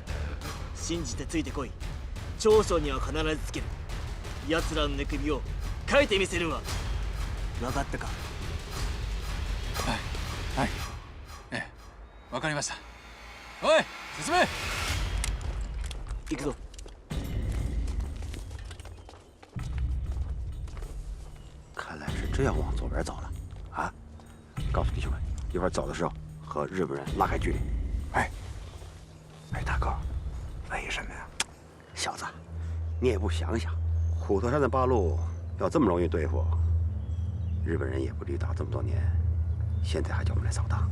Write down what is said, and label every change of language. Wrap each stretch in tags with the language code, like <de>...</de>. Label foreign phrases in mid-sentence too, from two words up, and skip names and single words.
<ja>信じてついてこい。長所には必ずつける。奴らの寝首をかいてみせるわ。分かったか？はい。ええ、分かりました。おい、進め。行くぞ。</ja> <zh>看来是真要往左边走了，啊！告诉弟兄们，一会儿走的时候和日本人拉开距离。哎，大哥，为什么呀？小子，你也不想想，虎头山的八路要这么容易对付，日本人也不至于打这么多年，现在还叫我们来扫荡。</zh>